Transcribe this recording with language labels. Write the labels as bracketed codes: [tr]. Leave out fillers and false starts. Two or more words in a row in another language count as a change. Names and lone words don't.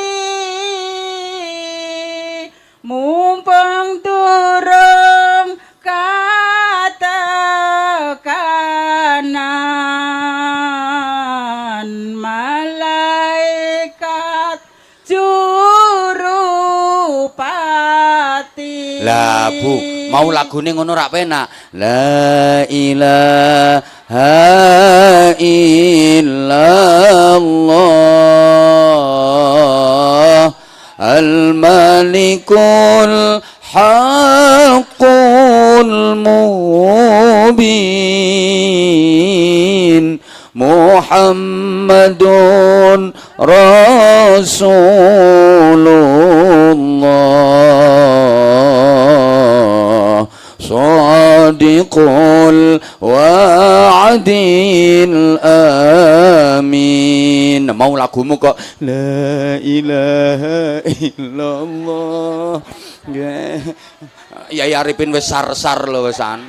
[jv] Mumpung durung katekanan malaikat jurupati. Lah Bu, mau lagune ngono rak penak. [ar] لا إله إلا الله الملك الحق المبين محمد رسول الله صادق الوعد الأمين. [jv] Mau lagumu kok [ar] لا إله إلا الله. [jv] Ya Arifin wis sar-sar lho wisan.